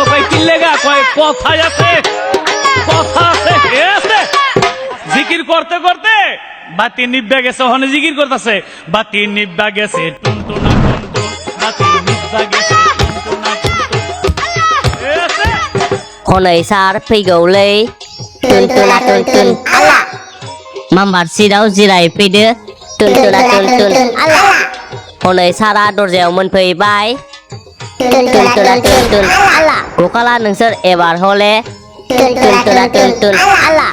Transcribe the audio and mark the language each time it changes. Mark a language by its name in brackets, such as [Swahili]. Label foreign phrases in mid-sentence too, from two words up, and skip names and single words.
[Bangla] কয় কি লেগা? কয় কথা আছে, কথা আছে, আছে। জিকির করতে করতে বাতি নিভা গেছে, ওখানে জিকির করতেছে বাতি নিভা গেছে টুনটুনা টুনটুন, বাতি নিভা গেছে টুনটুনা টুনটুন। [Kok Borok] हनै सार फैगौलै टुनटुना टुनटुन आला माम्बार सिटआव जिरायफैदो टुनटुना टुनटुन आला। हनै सारा दरजायाव मोनफैबाय टुनटुना टुनटुन आला। गखाला नोंसोर एबार हले टुनटुना टुनटुन आला।